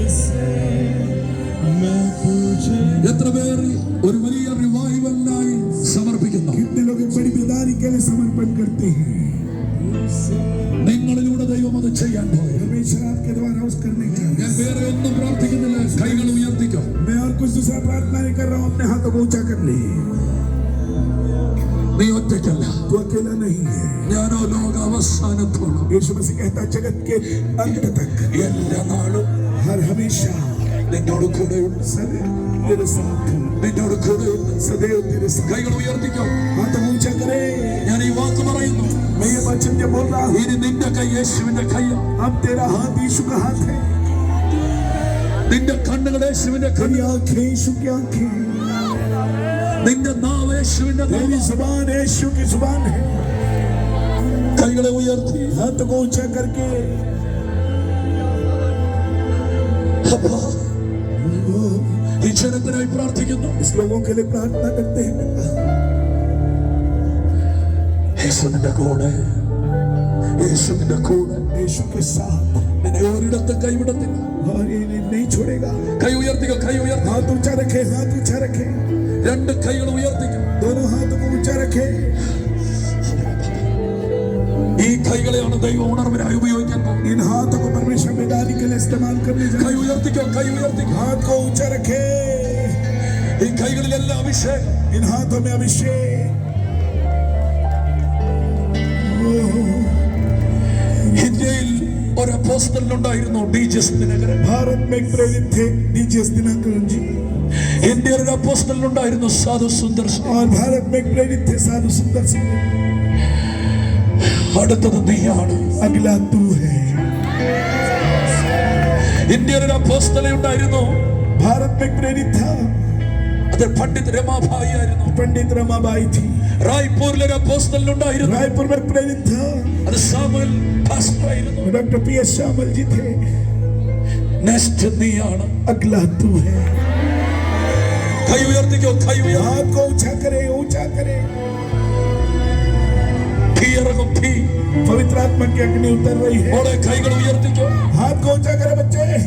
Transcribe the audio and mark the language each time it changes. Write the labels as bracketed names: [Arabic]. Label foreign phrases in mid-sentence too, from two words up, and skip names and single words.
[Malayalam] എത്ര പേർ ഒരു വലിയ റിവൈവലിനായി സമർപ്പിക്കുന്നു? [Hindi] कितने लोग एक बड़ी बेदारी के लिए समर्पण करते हैं? [Malayalam] നിങ്ങളിലൂടെ ദൈവം അത് ചെയ്യാൻ പോയി. [Hindi] परमेश्वर आपके द्वारा उस करने का. [Malayalam] ഞാൻ വേറെ ഒന്നും പ്രാർത്ഥിക്കുന്നില്ല. കൈകൾ ഉയർത്തിക്കോ. [Hindi] मैं और कुछ दूसरा प्रार्थना नहीं कर रहा हूँ. अपने हाथों को ऊंचा कर ले. [Malayalam] നീ ഒറ്റയ്ക്കല്ല. [Hindi] तू अकेला नहीं है. [Malayalam] ഞാനോ ലോക അവസാനത്തോളം [Hindi] यीशु मसीह कहता जगत के अंत तक [Malayalam] എല്ലാ നാളും [Hindi] हर हमेशा [Malayalam] നിന്നോട് കൂടെയുണ്ട്. [Hindi] सदैव तेरे साथ हूं. [Malayalam] നിന്നോട് കൂടെയുണ്ട്. [Hindi] सदैव तेरे साथ. [Malayalam] കൈകൾ ഉയർത്തിക്കോ. [Hindi] हाथ ऊंचा करे. [Malayalam] ഞാൻ ഈ വാക്ക് പറയുന്നു. [Hindi] मैं ये वचन जब बोल रहा हूँ, [Malayalam] ഇനി നിന്റെ കൈ യേശുവിന്റെ കൈയാണ്. [Hindi] अब तेरा हाथ यीशु का हाथ है. [Malayalam] നിന്റെ കണ്ണുകൾ യേശുവിന്റെ [Hindi] तेरी [Malayalam] കണ്ണ്. [Hindi] आंखें यीशु की आंखें. [Malayalam] നിന്റെ നാവ് യേശുവിന്റെ [Hindi] तेरी [Malayalam] നാവ്. [Hindi] जुबान यीशु की जुबान है. [Malayalam] കൈകളെ ഉയർത്തി [Hindi] हाथ को ऊंचा करके [Malayalam] അപ്പാ, ഈ ജനത്തിനായി പ്രാർത്ഥിക്കുന്നു. [Hindi] इस लोगों के लिए प्रार्थना करते हैं. [Malayalam] യേശുവിന്റെ കൂടെ, യേശുവിന്റെ കൂടെ [Hindi] यीशु के साथ [Malayalam] നിന്നെ ഒരിടത്തും കൈവിടത്തില്ല. [Hindi] और ये नहीं छोड़ेगा. [Malayalam] കൈ ഉയർത്തിക്കോ. കൈ ഉയർത്തി. [Hindi] हाथ ऊंचा रखे. हाथ ऊंचा रखे. [Malayalam] രണ്ട് കൈകൾ ഉയർത്തിക്കോ. [Hindi] दोनों हाथों को ऊंचा रखे. [Malayalam] ഈ കൈകളെയാണ് ദൈവം ഉണർവിനായി ഉപയോഗിക്കാൻ പോകുന്നത്. [Hindi] इन हाथों को परमेश्वर बेदारी के लिए इस्तेमाल करने जा. [Malayalam] കൈ ഉയർത്തിക്കോ. കൈ ഉയർത്തിക്കോ. [Hindi] हाथ को ऊंचा रखे. [Malayalam] ഈ കൈകളിലെല്ലാം അഭിഷേകം. [Hindi] इन हाथों में अभिषेक. [Malayalam] ഇന്ത്യയിൽ ഒരു അപ്പോസ്തലനുണ്ടായിരുന്നു, ഡി.ജി.എസ്. ദിനകരൻ. [Hindi] भारत में एक प्रेरित थे डी.जी.एस. दिनकरन जी. [Malayalam] ഇന്ത്യയിൽ ഒരു അപ്പോസ്തലനുണ്ടായിരുന്നു, സാധു സുന്ദർ സിംഗ്. [Hindi] और भारत में एक प्रेरित थे साधु सुंदर सिंह. [Malayalam] അടുത്തത് നീയാണ്. [Hindi] अगला तू है. [Malayalam] ഇന്ത്യയിൽ ഒരു അപ്പോസ്തലനുണ്ടായിരുന്നു, [Hindi] भारत में एक प्रेरित था. [Malayalam] അത് പണ്ഡിത് രമാഭായി ആയിരുന്നു. [Hindi] पंडित रमाबाई थी. [Malayalam] റായ്പൂരിൽ ഒരു അപ്പോസ്തലനുണ്ടായിരുന്നു, [Hindi] रायपुर में एक प्रेरित था. [Malayalam] അത് സാമുവൽ പാസ്റ്റർ ആയിരുന്നു. [Hindi] डॉक्टर पी.एस. श्यामल जी थे. [Malayalam] നെക്സ്റ്റ് നീയാണ്. [Hindi] अगला तू है. [Malayalam] കൈ ഉയർത്തിക്കോ. കൈ ഉയർത്തി. [Hindi] हाथ को ऊंचा करे. ऊंचा करे. [Malayalam] തീ ഇറങ്ങും. തീ. [Hindi] पवित्र आत्मा की अग्नि उतर रही है. [Malayalam] മോളെ കൈകൾ ഉയർത്തിക്കോ. [Hindi] हाथ को ऊंचा करे बच्चे.